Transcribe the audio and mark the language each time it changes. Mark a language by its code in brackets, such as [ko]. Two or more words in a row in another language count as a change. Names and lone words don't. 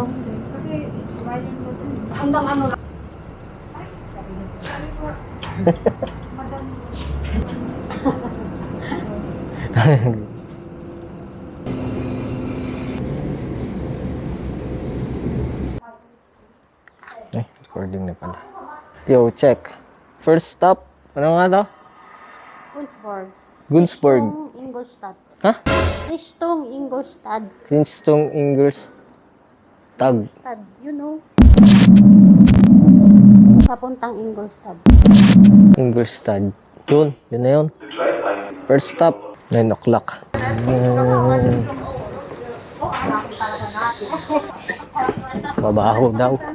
[tl] Kasi hanggang ano lang. Madam. Recording na pala. [en] Yo, check. First stop. [tl] Ano nga to? [en] Gunzburg. Gunzburg. [de] Richtung Ingolstadt. [tl] Ha? [de] Richtung Ingolstadt. Princeton Ingolstadt. [en] Stad, you know. [tl] Papuntang Ingolstadt. Ingolstadt. Yun na yun. [en] First stop. [tl] 9 o'clock. Mabaho daw.